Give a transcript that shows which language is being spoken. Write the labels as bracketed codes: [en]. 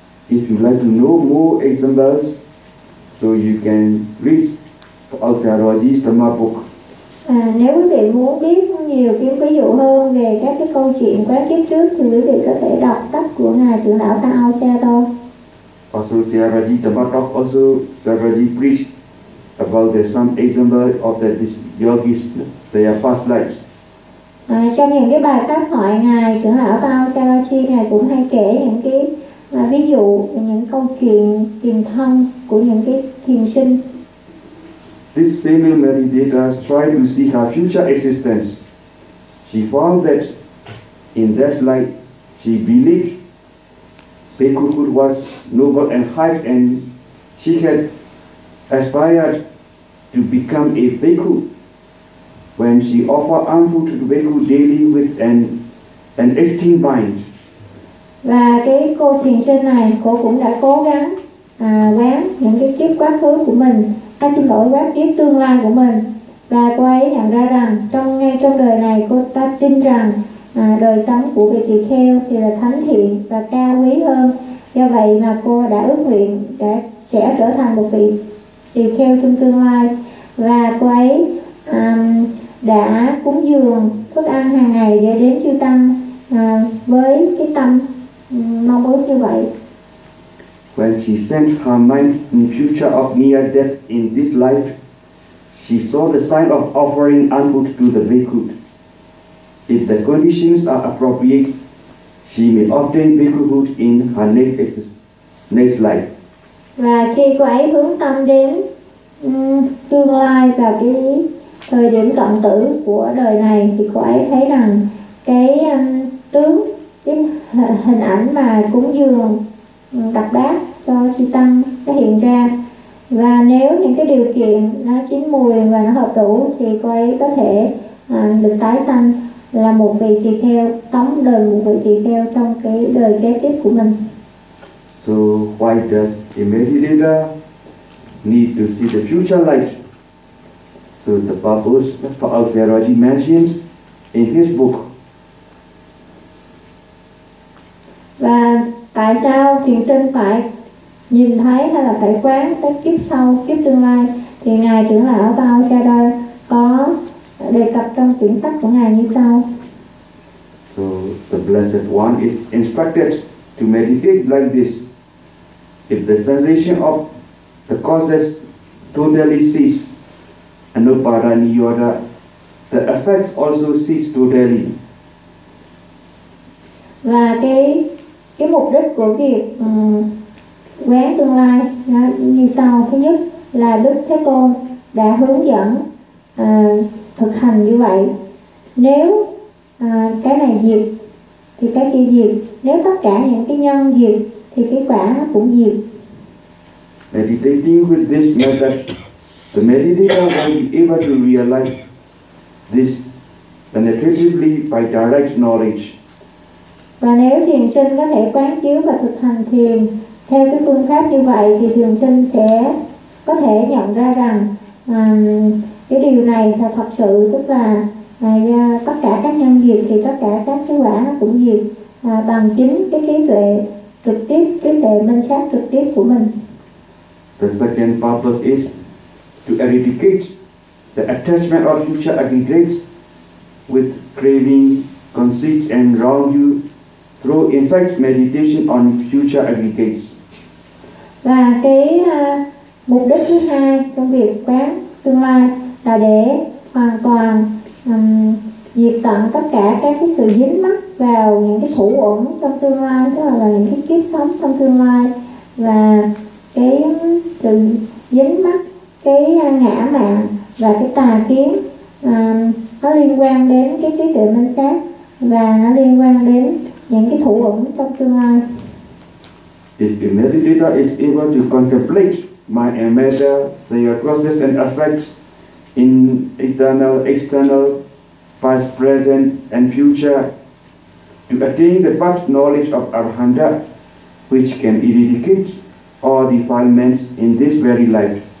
[en] If you like to know more examples, so you can read Pausarajee's Dhamma book. [vi] Nếu quý vị muốn biết nhiều cái ví dụ hơn về các cái câu chuyện quá kiếp trước, thì quý vị có thể đọc sách của Ngài trưởng lão Pausarajee. [en] also Sayaraji Dhammatok also, Sayaraji preached about the some example of the yogis, their past lives. [vi] Trong những cái bài pháp thoại ngài trưởng lão Pao Sayaraji ngài cũng hay kể những cái ví dụ những câu chuyện tiền thân của những cái thiền sinh. [en] This female meditator tried to see her future existence. She found that in that light, she believed Bhikkhu was noble and high, and she had aspired to become a Bhikkhu. When she offered alms to the Bhikkhu daily with an esteemed mind. [vi] Và cái cô thiền sinh này, cô cũng đã cố gắng quán những cái kiếp quá khứ của mình. Xin lỗi, quán kiếp tương lai của mình. Và cô ấy nhận ra rằng trong ngay trong đời này cô ta tin rằng đời sống của vị tỳ kheo thì là thánh thiện và cao quý hơn. Do vậy mà cô đã ước nguyện sẽ trở thành một vị tỳ kheo trong tương lai. Và cô ấy đã cúng dường thức ăn hàng ngày để đến chư tăng với cái tâm mong ước như vậy. [en] When she sent her mind in future of near death in this life, she saw the sign of offering alms to the bhikkhu. If the conditions are appropriate, she may obtain bhikkhu in her next life. [vi] Và khi cô ấy hướng tâm đến tương lai và cái thời điểm cận tử của đời này, thì cô ấy thấy rằng cái tướng, cái hình ảnh mà cúng dường đặc đáp cho chư tăng nó hiện ra, và nếu những cái điều kiện nó chín mùi và nó hợp đủ thì cô ấy có thể được tái sanh là một vị tỳ kheo, sống đời một vị tỳ kheo trong cái đời kế tiếp của mình. [en] So why does a meditator need to see the future life? So the purpose for our theology mentions in his book. [vi] Và tại sao thiền sinh phải nhìn thấy hay là phải quán tới kiếp sau, kiếp tương lai, thì ngài trưởng lão Pao Chadoi có đề cập trong quyển sách của ngài như sau. [en] So the blessed one is instructed to meditate like this. If the sensation of the causes totally cease, anupada niyoda, the effects also cease totally. [vi] Và cái mục đích của việc quán tương lai như sau. Thứ nhất là Đức Thế Tôn đã hướng dẫn thực hành như vậy. Nếu cái này diệt thì cái kia diệt. Nếu tất cả những cái nhân diệt thì cái quả cũng diệt. [en] Meditating with this method, the meditator will be able to realize this penetratively by direct knowledge. [vi] Và nếu thiền sinh có thể quán chiếu và thực hành thiền theo cái phương pháp như vậy thì thiền sinh sẽ có thể nhận ra rằng cái điều này là thật sự, tức là tất cả các nhân diệt thì tất cả các cái quả nó cũng diệt bằng chính cái trí tuệ trực tiếp, trí tuệ minh sát trực tiếp của mình. [en] The second purpose is to eradicate the attachment of future aggregates with craving, conceit and wrong view through insight meditation on future aggregates. [vi] Và cái mục đích thứ hai trong việc quán tương lai là để hoàn toàn diệt tận tất cả các cái sự dính mắc vào những cái thủ uẩn trong tương lai, tức là những cái kiếp sống trong tương lai, và cái sự dính mắc, cái ngã mạn và cái tà kiến nó liên quan đến cái trí tuệ minh sát và nó liên quan đến những cái thủ uẩn trong tương lai. [en] If a meditator is able to contemplate mind and matter, their causes and effects in eternal, external, past, present, and future, to attain the past knowledge of Arhanta, which can eradicate all defilements in this very life.